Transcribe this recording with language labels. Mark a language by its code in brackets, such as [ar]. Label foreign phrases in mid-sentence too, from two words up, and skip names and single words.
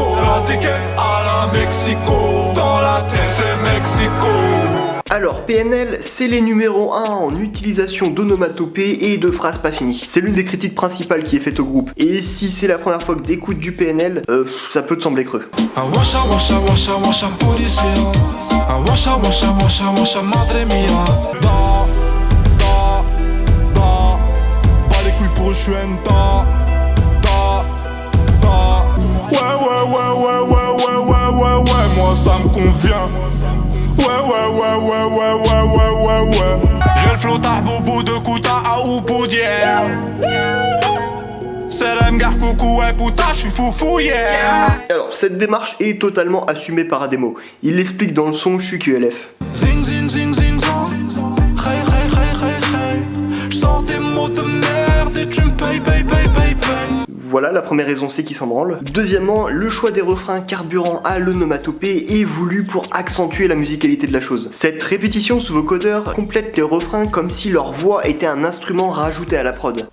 [fr] La dégaine à la Mexico, dans la tête c'est Mexico. Alors, PNL, c'est les numéros 1 en utilisation d'onomatopées et de phrases pas finies. C'est l'une des critiques principales qui est faite au groupe. Et si c'est la première fois que t'écoutes du PNL, ça peut te sembler creux. Ah washa washa washa washa policia. Ah washa washa washa washa [es] madre mia. [fr] Bas les couilles pour eux, j'suis enta. Ouais, moi ça me convient. Ouais. J'ai le flot à boubou de Kouta à Ouboudière. C'est la m'gare coucou, ouais putain, j'suis foufou, yeah. Alors, cette démarche est totalement assumée par Ademo. Il l'explique dans le son Je suis QLF. Zing zing zing zing zang. Hey. J'sors des mots de merde et tu me payes. Voilà, la première raison, c'est qu'il s'en branle. Deuxièmement, le choix des refrains carburant à l'onomatopée est voulu pour accentuer la musicalité de la chose. Cette répétition sous vocodeur complète les refrains comme si leur voix était un instrument rajouté à la prod.